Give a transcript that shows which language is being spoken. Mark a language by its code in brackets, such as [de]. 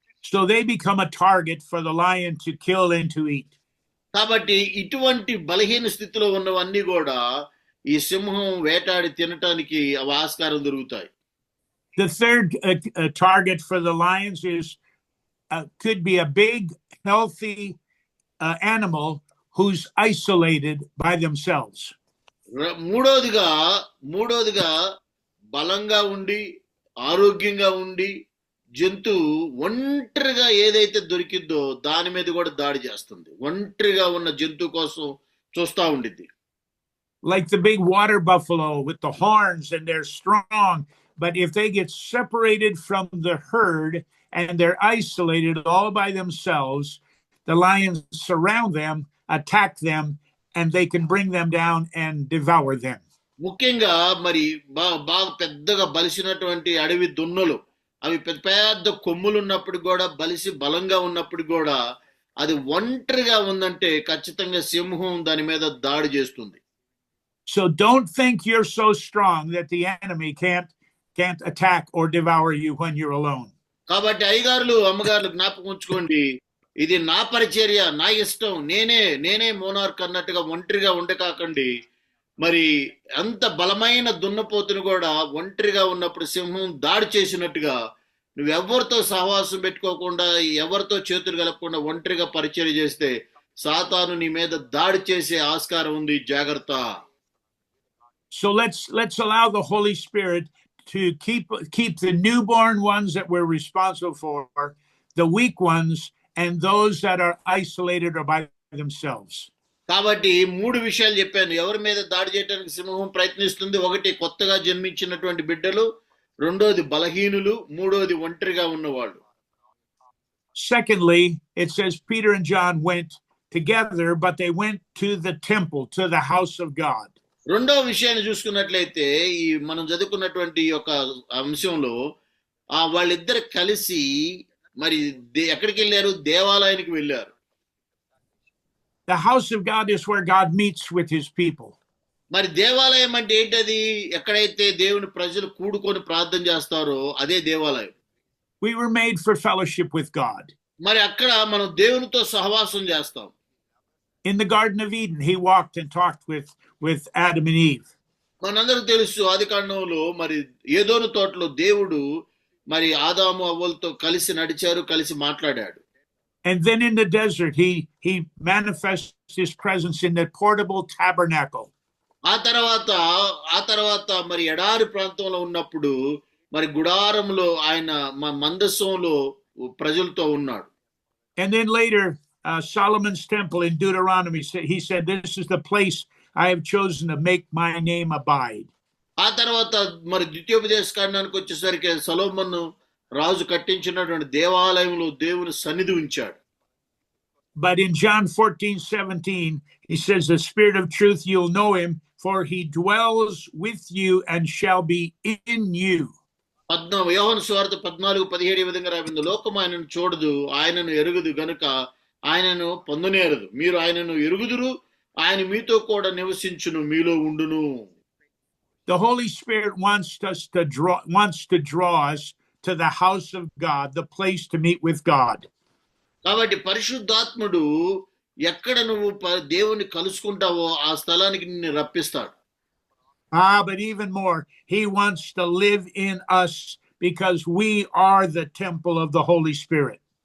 [en] So they become a target for the lion to kill and to eat. [te] కాబట్టి ఇటువంటి బలహీన స్థితిలో ఉన్నవన్నీ కూడా ఈ సింహం వేటాడి తినటానికి ఆస్కారం దొరుకుతాయి. [en] The third target for the lions is could be a big, healthy animal who's isolated by themselves. [te] మూడోదిగా బలంగా ఉండి ఆరోగ్యంగా ఉండి జంతువు ఒంటరిగా ఏదైతే దొరికిందో దాని మీద కూడా దాడి చేస్తుంది. ఒంటరిగా ఉన్న జంతువు కోసం చూస్తా ఉండిద్ది. [en] Like the big water buffalo with the horns, and they're strong, but if they get separated from the herd and they're isolated all by themselves, the lions surround them, attack them, and they can bring them down and devour them. [te] ముఖ్యంగా మరి బాగా పెద్దగా బలిసినటువంటి అడవి దున్నలు, అవి పెద్ద పెద్ద కొమ్ములు ఉన్నప్పుడు కూడా, బలిసి బలంగా ఉన్నప్పుడు కూడా అది ఒంటరిగా ఉందంటే ఖచ్చితంగా సింహం దాని మీద దాడి చేస్తుంది. [en] So don't think you're so strong that the enemy can't attack or devour you when you're alone. [te] కాబట్టి అయ్యగారులు అమ్మగారులు జ్ఞాపకం ఉంచుకోండి, ఇది నా పరిచర్య, నా ఇష్టం, నేనే మోనార్క్ అన్నట్టుగా ఒంటరిగా ఉండకాకండి. మరి అంత బలమైన దున్నపోతును కూడా ఒంటరిగా ఉన్నప్పుడు సింహం దాడి చేసినట్టుగా నువ్వెవరితో సహవాసం పెట్టుకోకుండా, ఎవరితో చేతులు కలపకుండా ఒంటరిగా పరిచర్య చేస్తే సాతాను నీ మీద దాడి చేసే ఆస్కారం ఉంది, జాగ్రత్త. [en] So let's allow the Holy Spirit to keep the newborn ones that we're responsible for, the weak ones, and those that are isolated or by themselves. [te] కాబట్టి 3 విషయాలు చెప్పాను ఎవరి మీద దాడి చేయడానికి సింహం ప్రయత్నిస్తుంది. ఒకటి కొత్తగా జన్మించినటువంటి బిడ్డలు, రెండోది బలహీనులు, మూడోది ఒంటరిగా ఉన్నవాళ్ళు. [en] Secondly, it says Peter and John went together, but they went to the temple, to the house of God. [te] రెండో విషయాన్ని చూసుకున్నట్లయితే ఈ మనం చదువుకున్నటువంటి యొక్క అంశంలో వాళ్ళిద్దరు కలిసి మరి ఎక్కడికి వెళ్ళారు? దేవాలయానికి వెళ్ళారు. [en] The house of God is where God meets with his people. [te] మరి దేవాలయం అంటే ఏంటది? ఎక్కడైతే దేవుని ప్రజలు కూడుకొని ప్రార్థన చేస్తారో అదే దేవాలయం. [en] We were made for fellowship with God. [te] మరి అక్కడ మనం దేవునితో సహవాసం చేస్తాం. [en] In the Garden of Eden, he walked and talked with Adam and Eve. [te] మనందరికి తెలుసు ఆదికాండంలో మరి ఏదోను తోటలో దేవుడు మరి ఆదాము అవ్వలతో కలిసి నడిచారు, కలిసి మాట్లాడాడు. [en] And then in the desert, he manifests his presence in the portable tabernacle. [te] ఆ తర్వాత మరి ఎడారి ప్రాంతంలో ఉన్నప్పుడు మరి గుడారంలో ఆయన మందస్సంలో ప్రజలతో ఉన్నాడు. [en] And then later, Solomon's temple in Deuteronomy, he said, "This is the place I have chosen to make my name abide." [te] ఆ తర్వాత మరి ద్వితీయోపదేశ కాండానికి వచ్చేసరికి సొలొమోను రాజు కట్టించినటువంటి దేవాలయంలో దేవుని సన్నిధి ఉంచాడు. [en] But in John 14:17, he says, "The Spirit of truth, you'll know him, for he dwells with you and shall be in you." [te] యోహాను సువార్త 14:17 విధంగా రాయింది, లోకం ఆయనను చూడదు, ఆయనను ఎరుగుదు గనుక ఆయనను పొందనేరదు. మీరు ఆయనను ఎరుగుదురు, ఆయన మీతో కూడా నివసించును, మీలో ఉండును. [en] The Holy Spirit wants to draw us to the house of God, the place to meet with God. [te] కాబట్టి పరిశుద్ధాత్ముడు ఎక్కడ నువ్వు దేవుని కలుసుకుంటావో ఆ స్థలానికి నిన్ను రప్పిస్తాడు. [en] But even more, he wants to live in us because we are the temple of the Holy Spirit.